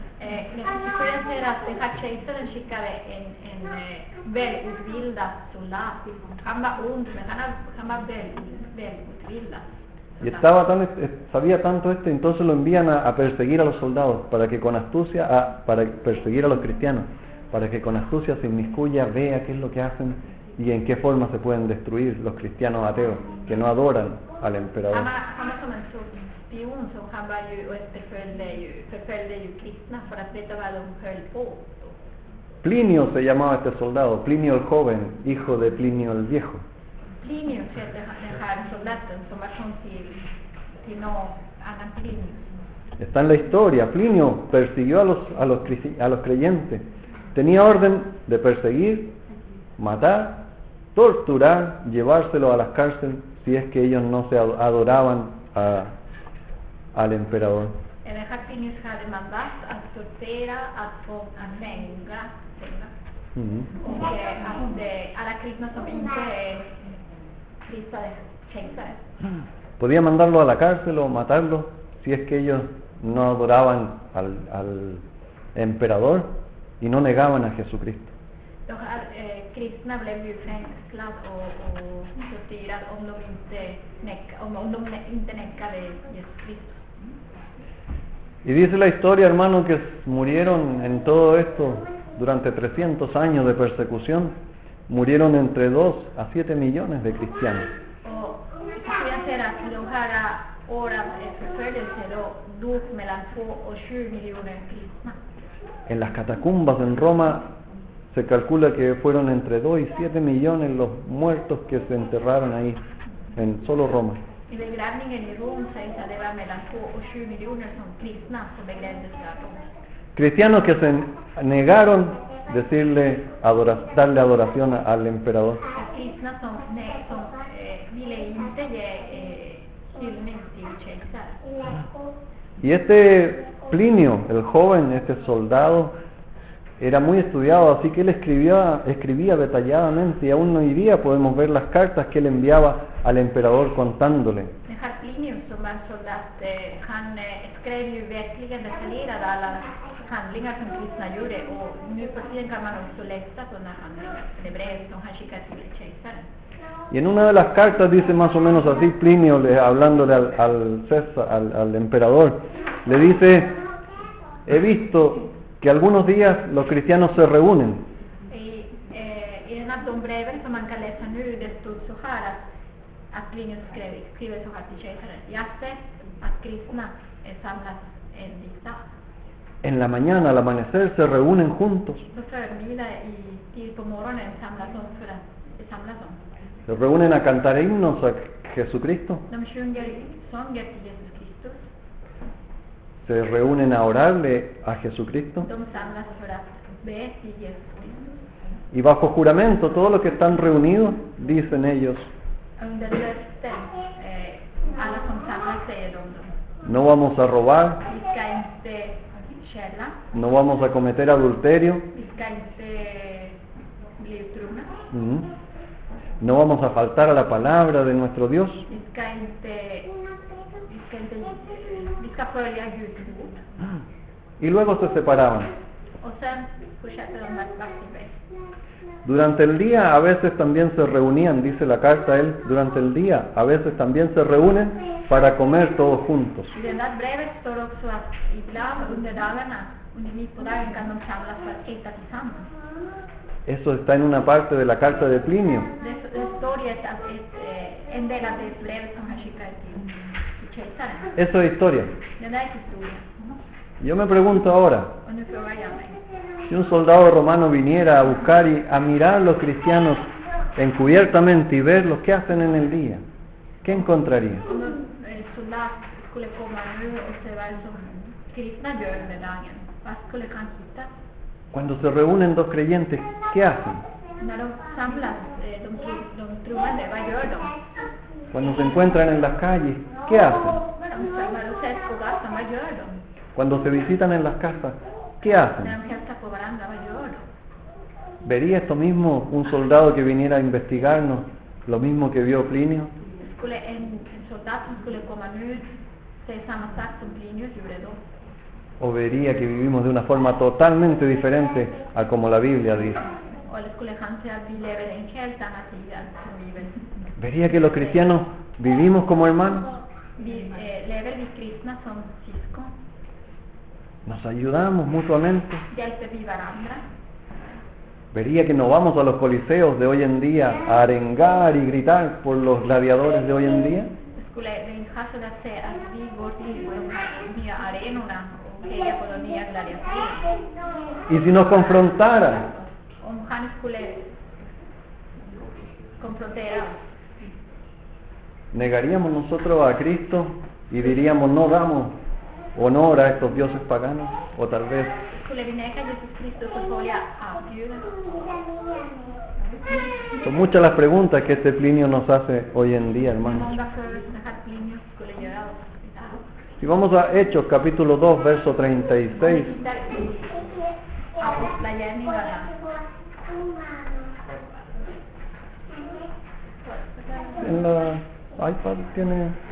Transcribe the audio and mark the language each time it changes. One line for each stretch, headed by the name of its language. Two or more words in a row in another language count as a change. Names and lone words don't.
Spanish: Y sabía tanto entonces lo envían a perseguir a los soldados, para que con astucia, para perseguir a los cristianos, para que con astucia se inmiscuya, vea qué es lo que hacen y en qué forma se pueden destruir los cristianos ateos, que no adoran al emperador.
Swedish: Spion som han var ju och förföljde ju kristna för att veta vad de höll på.
Spanish: Plinio se llamaba este soldado, Plinio el joven, hijo de Plinio el viejo.
Swedish: Plinio hette den här soldaten som var son till någon annan Plinio.
Spanish: Está en la historia, Plinio persiguió a los creyentes. Tenía orden de perseguir, matar, torturar, llevárselos a las cárceles si es que ellos no se adoraban al emperador.
Swedish: Den här Plinius hade mandat att tortera, att fånga, och att alla kristna som inte prisade kejsaren.
Spanish: Podía mandarlo a la cárcel o matarlo si es que ellos no adoraban al emperador y no negaban a Jesucristo.
Swedish: De här kristna blev ju fängslade och torterade om de inte nekade Jesus Kristus.
Spanish: Y dice la historia, hermano, que murieron en todo esto, durante 300 años de persecución, murieron entre 2 a 7 millones de cristianos.
Swedish: Och jag ser att de här åren förföljelse då dog mellan 2 och 7 miljoner kristna.
Spanish: En las catacumbas en Roma se calcula que fueron entre 2 y 7 millones los muertos que se enterraron ahí, en solo Roma.
Swedish: I begravningen i Rom sägs att det var mellan 2 och 7 miljoner som kristna som begravdes där då.
Spanish: Cristianos que se negaron darle adoración al emperador.
Swedish: Kristna som ville inte ge hyllning till kejsaren.
Spanish: Y este Plinio, el joven, este soldado, era muy estudiado, así que él escribía detalladamente, y aún hoy día podemos ver las cartas que él enviaba al emperador contándole.
Swedish: Den här Plinius som var soldat, han skrev ju verkligen detaljerat alla handlingar som kristna gjorde, och nu för tiden kan man också läsa sådana handlingar, det brev som han skickade till kejsaren.
Spanish: Y en una de las cartas dice más o menos así, Plinio, hablándole al emperador, le dice: he visto que algunos días los cristianos se reúnen.
Swedish: I en av de breven som man kan läsa nu, det stod så här att Plinius skriver så här till kejsaren: jag har sett att kristna samlas en viss dag.
Spanish: En la mañana, al amanecer, se reúnen juntos.
Swedish: På förmiddag tid på morgonen samlas de.
Spanish: Se reúnen a cantar himnos a Jesucristo.
Swedish: De sjunger sånger till Jesus Kristus.
Spanish: Se reúnen a orarle a Jesucristo.
Swedish: De samlas för att be till Jesus Kristus.
Spanish: Y bajo juramento, todos los que están reunidos, dicen ellos:
Swedish: Under löften, alla som samlas säger de:
Spanish: no vamos a robar,
Swedish: vi ska inte stjäla,
Spanish: no vamos a cometer adulterio,
Swedish: vi ska inte bli otrogna,
Spanish: no vamos a faltar a la palabra de nuestro Dios.
Swedish: vi ska följa Guds ord.
Spanish: Y luego se separaban.
Swedish: Och sen fortsätter de att vara sin väg.
Spanish: Durante el día a veces también se reunían, dice la carta él, durante el día a veces también se reúnen para comer todos juntos.
Swedish: I det där brevet står också att ibland under dagarna, mitt på dagen kan de samlas för att äta tillsammans.
Spanish: Eso está en una parte de la carta de Plinio.
Swedish: Det står i en del av det brevet som han skickade till kejsaren.
Spanish: Eso es historia.
Swedish: Det där är historia.
Spanish: Yo me pregunto ahora,
Swedish: Och nu frågar jag mig.
Spanish: si un soldado romano viniera a buscar y a mirar a los cristianos encubiertamente y ver lo que hacen en el día, ¿qué encontraría?
Swedish: Om en soldat skulle komma nu och se vad som kristna gör under dagen, vad skulle han hitta?
Spanish: Cuando se reúnen dos creyentes, ¿qué hacen?
Swedish: När de samlas, de troende, vad gör de?
Spanish: Cuando se encuentran en las calles, ¿qué hacen?
Swedish: När de ses på gatan, vad gör de?
Spanish: Cuando se visitan en las casas, ¿qué hacen?
Swedish: När de hälsar på varandra, vad gör de?
Spanish: ¿Vería esto mismo un soldado que viniera a investigarnos, lo mismo que vio Plinio?
Swedish: Skulle en soldat som skulle komma nu säga samma sak som Plinius gjorde då?
Spanish: ¿O vería que vivimos de una forma totalmente diferente a como la Biblia dice?
Swedish: Eller skulle han säga att vi lever en helt annan tid än som Bibeln?
Spanish: ¿Vería que los cristianos vivimos como hermanos?
Swedish: Lever vi kristna som syskon?
Spanish: ¿Nos ayudamos mutuamente?
Swedish: Hjälper vi varandra?
Spanish: ¿Vería que no vamos a los coliseos de hoy en día a arengar y gritar por los gladiadores de hoy en día?
Swedish: Skulle det inte ha så att säga att vi går till de här nya arenorna och hejar på de nya gladiatorerna?
Spanish: ¿Y si nos confrontaran?
Swedish: Om han skulle konfrontera oss,
Spanish: ¿negaríamos nosotros a Cristo y diríamos no damos honor a estos dioses paganos? O tal vez
Swedish: skulle vi neka Jesus Kristus och följa avguden?
Spanish: son muchas las preguntas que este Plinio nos hace hoy en día, hermanos.
Swedish: Många frågor som den här Plinius skulle göra oss idag.
Spanish: Si vamos a Hechos capítulo 2 verso 36,
Swedish: Tittar i Apostlagärningarna.
Spanish: en la iPad tiene...